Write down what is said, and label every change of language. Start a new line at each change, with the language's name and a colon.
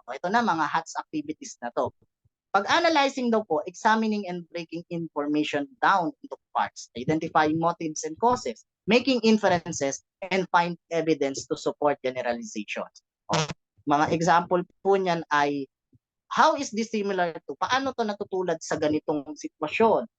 Filipino: Ito na, mga HATS activities na to.
English: Pag analyzing daw po, examining and breaking information down into parts, identifying motives and causes, making inferences, and find evidence to support generalizations.
Filipino: Mga example po niyan ay,
English: how is this similar to?
Filipino: Paano to natutulad sa ganitong sitwasyon?